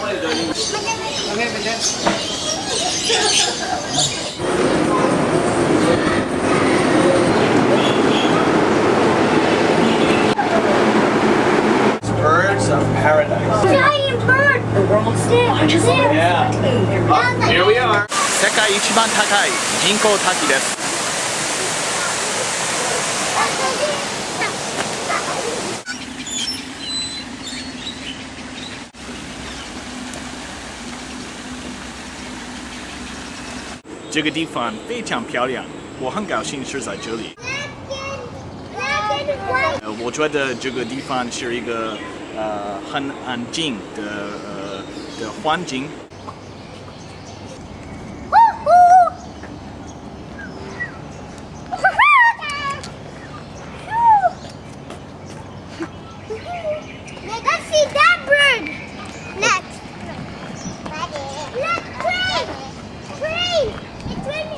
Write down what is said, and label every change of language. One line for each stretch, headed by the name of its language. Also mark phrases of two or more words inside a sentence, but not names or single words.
English: Birds of paradise. Giant bird! The world's largest bird. Yeah. Oh, here we are.
Japanese: 世界一番高い人工滝です。
Chinese: 这个地方非常漂亮，我很高兴是在这里。我觉得这个地方是一个很安静的环境。
English: Let's see that bird next. Look, train! Train! It's raining.